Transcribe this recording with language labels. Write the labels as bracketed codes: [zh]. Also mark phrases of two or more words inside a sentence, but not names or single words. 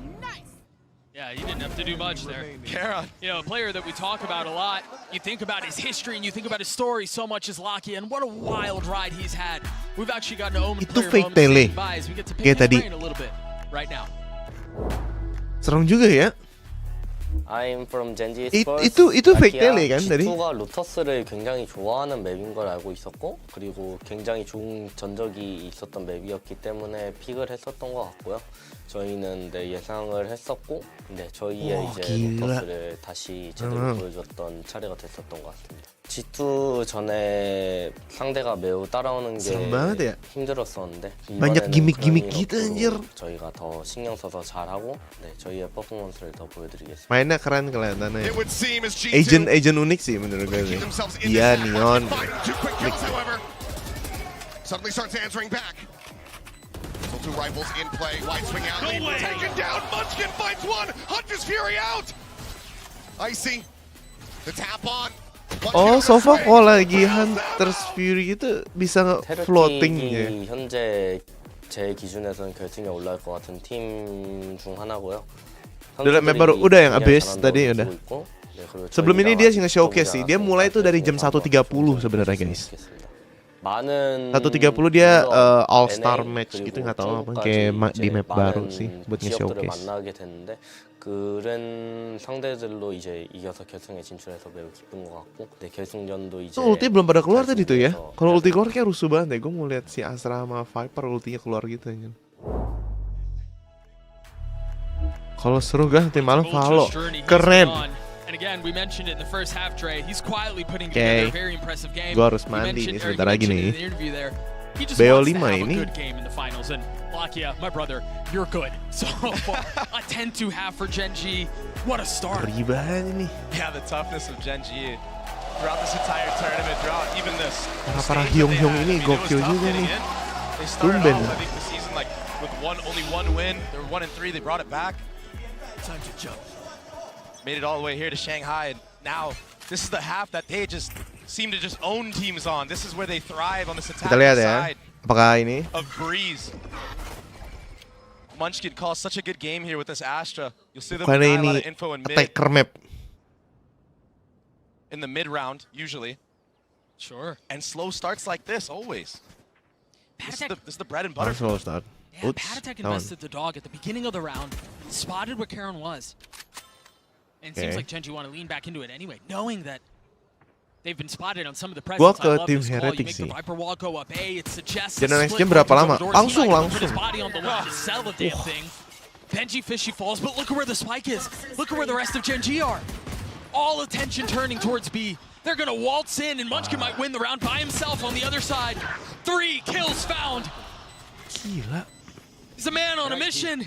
[en] Yeah, he didn't have to do much there. Karon. You know, a player that we talk about a lot. You think about his history and you think about his story so much as Lakia, and what a wild ride he's had. We've actually gotten to own the player by as we get to pick his brain a little bit right now. [id] Serem juga ya. [en] I'm from Gen.G [id] itu fake tele kan tadi? [ko] G2가 로터스를 굉장히 좋아하는 맵인 걸 알고 있었고 그리고 굉장히 좋은 전적이 있었던 맵이었기 때문에 픽을 했었던 것 같고요. 저희는 네, 예상을 했었고 네, 저희의 이제 로터스를 다시 제대로 보여줬던 차례가 됐었던 것 같습니다. G2 전에 상대가 매우 따라오는 게 힘들었었는데 [id] banyak gimmick-gimmick gitu anjir. [ko] 저희가 더 신경 써서 잘하고 네, 저희의 퍼포먼스를 더 보여드리겠습니다. [id] Mainnya keren kelihatannya. Agent unik sih menurut gue sih. Iya, Neon. [en] Suddenly starts answering back. So two rifles in play. Wide swing out. Taken down. Munchkin finds one. Hunter's Fury out. Icy. The tap on. [id] Oh, [en] so far [id] kok lagi Hunter's Fury itu bisa floating ya. [ko] 현재 제 기준에서는 결승에 올라올 것 같은 팀 중 하나고요. [id] Udah map baru, udah yang abis tadi udah. Sebelum ini dia nge-showcase sih, dia mulai tuh dari jam 1.30 sebenarnya guys. 1.30 dia [en] all star match [id] gitu, nggak tahu apa kayak di map baru sih buat nge-showcase. [ko] 그런 상대들로 이제 이겨서 결승에 진출해서 매우 기쁜 것 같고, 네 결승전도 이제. [id] Ulti belum pada keluar tadi tuh ya. Kalau ulti keluar kayak rusuh banget deh. Gue mau lihat si Astra sama Viper ultinya keluar gitu aja. Kalau seru gak nanti malam Kalo keren. Oke, gue harus mandi nih sebentar lagi nih. BO5 ini. [en] Lakia, my brother, you're good. So a 10-2 half for Gen.G. What a start. Yeah, the toughness of Gen.G. throughout this entire tournament, throughout even this. [id] Para Hyung ini gokil juga nih. [en] They started off, I think, the season like with only one win. They were 1-3. They brought it back. Time to jump. Made it all the way here to Shanghai, and now this is the half that they just seem to just own teams on. This is where they thrive on this attacking side. [id] Apakah ini? [en] Of Breeze. Munchkin calls such a good game here with this Astra. You'll see them with a lot of info in mid. Map. In the mid round, usually. Sure. And slow starts like this, always. This is the bread and butter. Slow start. Yeah, Patih invested the dog at the beginning of the round, spotted where Karen was. And it seems like Gen.G want to lean back into it anyway, knowing that they've been spotted on some of the presence. [id] Gua ke tim Heretics sih. Jangan [en] next game [id] berapa lama? Langsung. [en] Gen.G fishy falls, but look at where the spike is. Look at where the rest of Gen.G are. All attention turning towards B. They're gonna waltz in, and Munchkin might win the round by himself on the other side. 3 kills found. [id] Gila. [en] He's a man on a mission.